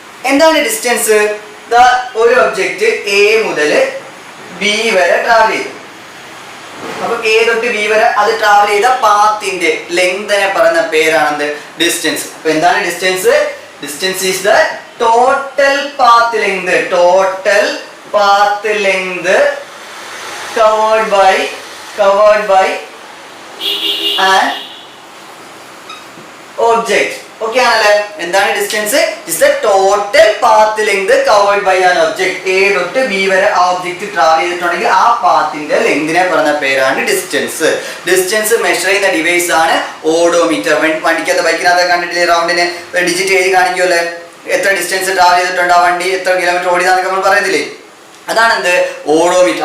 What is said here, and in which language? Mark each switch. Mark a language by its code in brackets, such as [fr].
[ml] എന്താണ് ഡിസ്റ്റൻസ്? ഒരു object A മുതൽ ബി വരെ ട്രാവൽ ചെയ്തു. അപ്പൊ എ തൊട്ട് ബി വരെ അത് ട്രാവൽ ചെയ്ത പാത്തിന്റെ ലെങ്തിനെ പറയുന്ന പേരാണെന്ത്, ഡിസ്റ്റൻസ്. അപ്പൊ എന്താണ് distance? [en] Distance is the total path length. Total path length covered by an object. [ml] Okay ആണല്ലേ? എന്താണ് distance? [en] Is the total path length covered by an object. [ml] A തൊട്ട് ബി വരെ ആ ഒബ്ജക്ട് ട്രാവൽ ചെയ്തിട്ടുണ്ടെങ്കിൽ ആ പാത്തിന്റെ ലെങ്തിനെ പറഞ്ഞ പേരാണ് ഡിസ്റ്റൻസ്. ഡിസ്റ്റൻസ് മെഷർ ചെയ്യുന്ന ഡിവൈസ് ആണ് ഓഡോമീറ്റർ. വണ്ടിക്കകത്ത് ബൈക്കിനകത്ത് കണ്ടിട്ടില്ലേ, റൗണ്ടിന് ഡിജിറ്റ് എഴുതി കാണിക്കുമല്ലേ, എത്ര ഡിസ്റ്റൻസ് ട്രാവൽ ചെയ്തിട്ടുണ്ട് ആ വണ്ടി, എത്ര കിലോമീറ്റർ ഓടിയതാന്നൊക്കെ നമ്മൾ പറയുന്നില്ലേ, അതാണ് എന്ത്, ഓഡോമീറ്റർ.